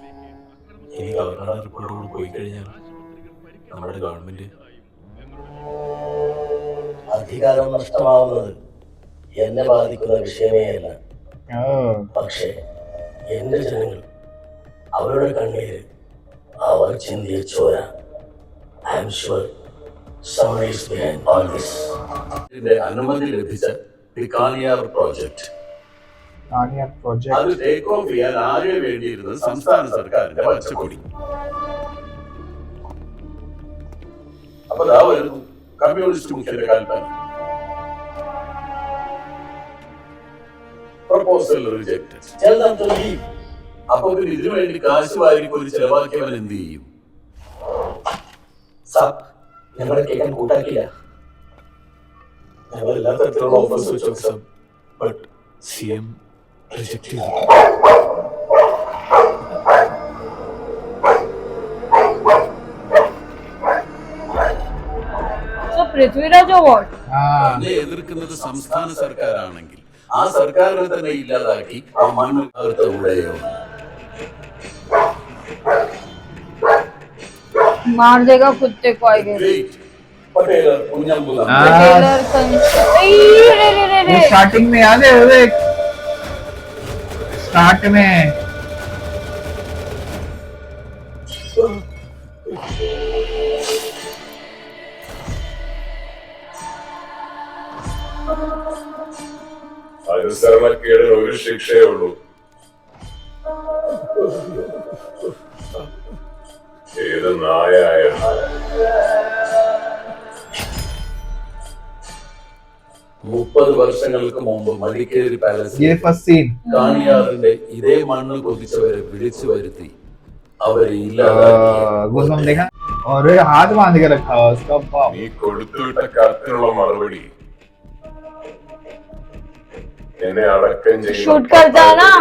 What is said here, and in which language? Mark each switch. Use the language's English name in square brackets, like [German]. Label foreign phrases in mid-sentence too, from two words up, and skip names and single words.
[Malayalam] ഇനി ഗവർണറുടെ റിപ്പോർട്ടോട് പോയി കഴിഞ്ഞാൽ നമ്മുടെ ഗവൺമെന്റ് അധികാരം നഷ്ടമാവുന്നത് എന്നെ ബാധിക്കുന്ന വിഷയമേ അല്ല. പക്ഷേ എന്റെ ജനങ്ങൾ, അവരുടെ കണ്ണീര്, അവർ ചിന്തിയ ചോര. [English] I am sure someone is behind all this. [Malayalam] ഇതിന്റെ അനുമതി ലഭിച്ച ദി കാനിയാർ പ്രോജക്ട് അത് [English] take off [Malayalam] ചെയ്യാൻ ആകെ വേണ്ടിയിരുന്നത് സംസ്ഥാന സർക്കാരിന്റെ പച്ചക്കൊടി. അപ്പൊ ദാ വരുന്നു കമ്മ്യൂണിസ്റ്റ് മുഖ്യന്റെ കൽപ്പന. [English] proposal rejected. Tell them to leave. [Malayalam] അപ്പൊ പിന്നെ ഇതിനു വേണ്ടി കാശ് വാരിക്കൊരു ചെലവാക്കിയവൻ എന്ത് ചെയ്യും? സാബ്, ഞങ്ങളെ കേൾക്കാൻ കൂട്ടാക്കില്ല. ഞങ്ങൾ എല്ലാ തരത്തിലുള്ള ഓഫേഴ്സ് വെച്ചു സാബ്. ബട്ട് [English] CM reject [Malayalam] ചെയ്തു. [English] So Prithviraj or what? [Malayalam] അതിനെ എതിർക്കുന്നത് സംസ്ഥാന സർക്കാരാണെങ്കിൽ ആ സർക്കാരിനെ തന്നെ ഇല്ലാതാക്കി ആ മണ്ണ് തകർത്തുകൂടെയോ? [Hindi] मार देगा कुत्ते को आएगा। [Malayalam] പട്ടേലർ കുഞ്ഞമ്പുല [Hindi] स्टार्टिंग में याद है वो स्टार्ट में [Malayalam] അനുസരണക്കേടിന് ഒരു ശിക്ഷയേ ഉള്ളൂ. ഏത് നായായാലും. 30 വർഷങ്ങൾക്ക് മുമ്പ് മടിക്കേരി പാലസിൽ [Hindi] ये [English] first scene [Malayalam] കാണിയാറിന്റെ ഇതേ മണ്ണ് കൊതിച്ചവരെ വിളിച്ചു വരുത്തി അവരെ [English] गूज़बम्प [Malayalam] ഇല്ലാതാക്കി. [Hindi] देखा और हाथ बांध के रखा हुआ उसका बाप। [Malayalam] നീ കൊടുത്തുവിട്ട കത്തിനുള്ള മറുപടി എന്നെ അടക്കം [Hindi] Shoot करता है ना?